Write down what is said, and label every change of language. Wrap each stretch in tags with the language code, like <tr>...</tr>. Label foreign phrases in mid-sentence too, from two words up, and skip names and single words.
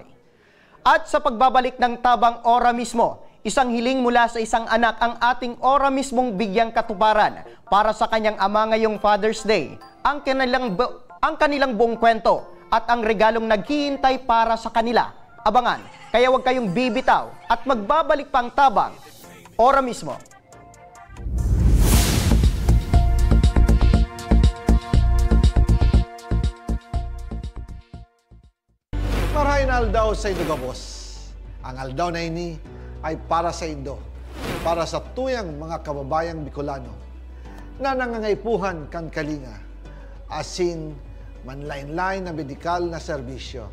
<tl>At sa pagbabalik ng Tabang Ora mismo, isang hiling mula sa isang anak ang ating Ora mismong bigyang katuparan para sa kanyang ama ngayong Father's Day. Ang kanilang buong kwento at ang regalong naghihintay para sa kanila. Abangan, kaya huwag kayong bibitaw at magbabalik pang Tabang Ora mismo.</tl> <bik>Marahin aldaw sa Indo Gabos. Ang aldaw na ini ay para sa Indo, para sa tuyang mga kababayang Bicolano na nangangaipuhan kan kalinga, asin manlain-lain na medikal na serbisyo.</bik>